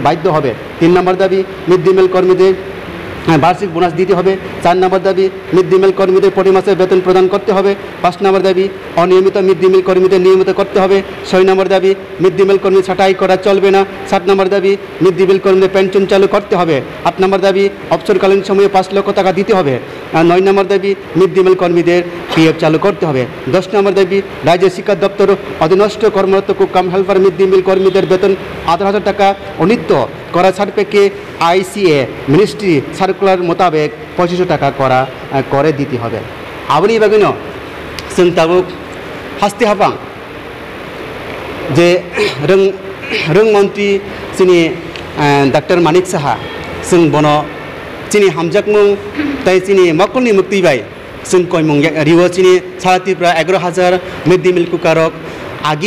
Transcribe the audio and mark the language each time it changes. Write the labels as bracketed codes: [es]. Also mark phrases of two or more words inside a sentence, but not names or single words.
[bn] বাধ্য হবে 3 নম্বর দাবি [en] mid day meal [bn] কর্মীদের বার্ষিক বোনাস দিতে হবে 4 নম্বর দাবি [en] mid day meal [bn] কর্মীদের প্রতি মাসে বেতন প্রদান করতে হবে 5 নম্বর দাবি অনিয়মিত [en] mid day meal [bn] কর্মীদের নিয়মিত করতে হবে 6 নম্বর দাবি [en] mid day meal [bn] কর্মী ছাঁটাই করা চলবে না 7 নম্বর দাবি [en] mid day meal [bn] কর্মীদের পেনশন চালু করতে হবে 8 নম্বর দাবি অবসরকালীন সময়ে 5 লক্ষ টাকা দিতে হবে 9 নম্বর দাবি [en] mid day meal [bn] কর্মীদের পিএফ চালু করতে হবে। 10 নম্বর দাবি রাজ্যের শিক্ষা দপ্তর অধীনস্থ কর্মরত [en] cook cum helper mid day meal [bn] কর্মীদের বেতন 18,000 টাকা উন্নীত করার সাপেক্ষে [en] ICA ministry circular [bn] মোতাবেক 2500 টাকা করে দিতে হবে। [trp] আবনি বাগিন जों दाबो हास्ति हाबां जे रों मन्त्री जोंनि डाक्टर मानिक साहा जों बनो जोंनि हामजाकमुं ताई जोंनि मक्कलनि मुक्तिबाय जों कयमुं रिव जोंनि सारा त्रिपुरा 11,000 [en] mid day meal [trp] कुकारक आगि